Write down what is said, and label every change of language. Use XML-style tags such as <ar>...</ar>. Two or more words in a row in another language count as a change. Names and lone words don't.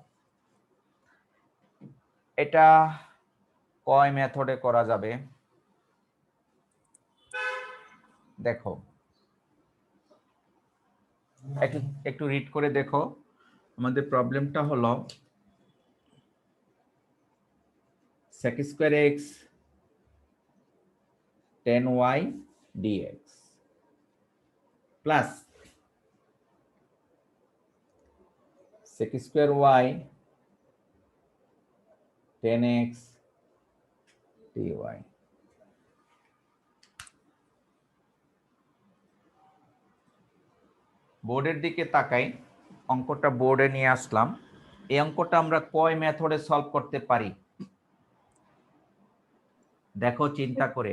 <bn>এটা কয় মেথডে করা যাবে? দেখো, একটু একটু রিড করে দেখো। আমাদের প্রবলেমটা হলো</bn> <en>sec square x tan y dx plus sec square y tan x dy।</en> <bn>বোর্ডের দিকে তাকাই, অঙ্কটা বোর্ডে নিয়ে আসলাম। এই অঙ্কটা আমরা কয় মেথডে সলভ করতে পারি দেখো চিন্তা করে।</bn>